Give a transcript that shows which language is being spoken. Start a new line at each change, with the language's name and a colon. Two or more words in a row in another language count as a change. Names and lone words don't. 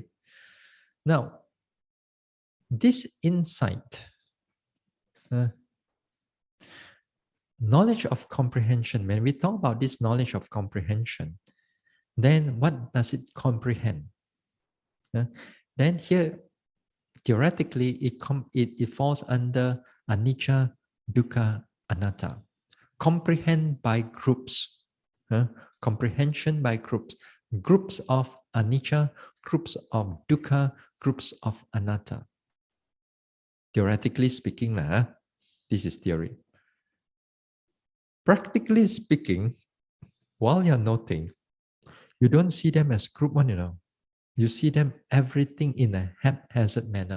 English: Now, this insight, knowledge of comprehension, when we talk about this knowledge of comprehension, then what does it comprehend? Then here, theoretically, it falls under
Pali: anicca, dukkha, anatta.
English: Comprehend by groups. Comprehension by groups. Groups of anicca, groups of dukkha, groups of anatta. Theoretically speaking, this is theory. Practically speaking, while you're noting, you don't see them as group one, You see them everything in a haphazard manner.